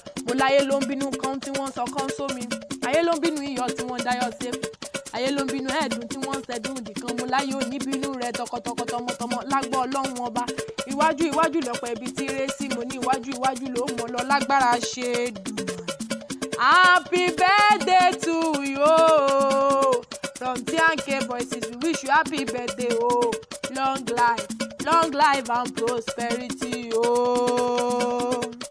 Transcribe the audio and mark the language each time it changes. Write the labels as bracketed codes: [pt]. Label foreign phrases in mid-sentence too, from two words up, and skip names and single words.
[yo] Mo láyé ló ń bínú kan tí wọ́n sọ kán sómi. Ayé ló ń bínú iyọ̀ tí wọ́n dayọ̀ sékù. Ayé ló ń bínú ẹ̀dùn tí wọ́n ṣẹ́dùn dìkan. Mo láyé ò ní bínú rẹ tọkọtọkọ, tọmọtọmọ. Lágbọ́ Ọlọ́run ọba. Iwájú, iwájú lọ̀pọ̀ ibi tí ré sí. Mo ní iwájú, iwájú ló mọ̀ lọ. Lágbára ṣe dùn. [en] Happy birthday to you. From T and K Voices, we wish you happy birthday, oh. Long life, long life and prosperity, oh.